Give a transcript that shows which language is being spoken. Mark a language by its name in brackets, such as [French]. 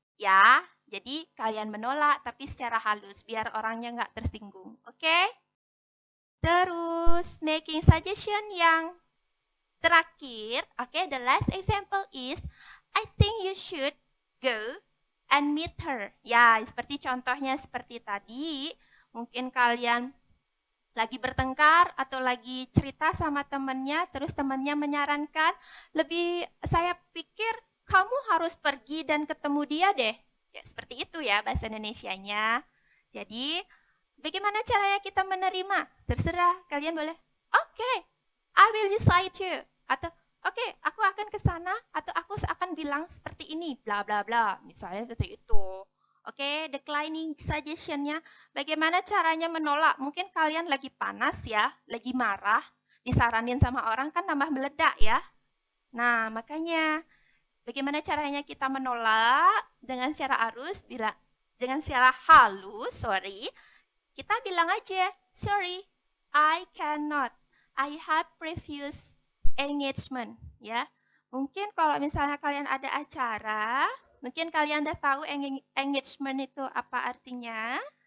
[Indonesian] Ya, jadi kalian menolak tapi secara halus biar orangnya nggak tersinggung. Oke? Terus, making suggestion yang terakhir. [English] Oke, the last example is, I think you should go and meet her. [Indonesian] Ya, seperti contohnya seperti tadi. Mungkin kalian lagi bertengkar atau lagi cerita sama temannya, terus temannya menyarankan, saya pikir kamu harus pergi dan ketemu dia deh. Ya, seperti itu ya bahasa Indonesianya. Jadi, bagaimana caranya kita menerima? Terserah, kalian boleh, [English] okay, I will decide to. [Indonesian] Atau, okay, aku akan ke sana atau aku akan bilang seperti ini, bla bla bla. Misalnya seperti itu. Oke, declining suggestion-nya. Bagaimana caranya menolak? Mungkin kalian lagi panas ya, lagi marah, disaranin sama orang kan tambah meledak ya. Nah, makanya Bagaimana caranya kita menolak? Dengan secara dengan secara halus, kita bilang aja, [English] sorry, I cannot. I have previous engagement, ya. [Indonesian] Mungkin kalau misalnya kalian ada acara, mungkin kalian udah tahu engagement itu apa artinya.